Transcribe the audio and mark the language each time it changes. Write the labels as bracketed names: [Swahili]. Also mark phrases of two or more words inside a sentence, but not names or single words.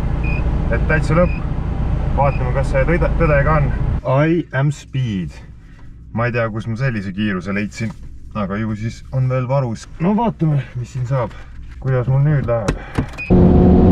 [Estonian] Et täitsa lõpp. Vaatame, kas see tõdega on. [English] I am speed. [Estonian] Ma ei tea, kus ma sellise kiiruse leidsin, aga ju siis on veel varus. No vaatame, mis siin saab. Kuidas mul nüüd läheb.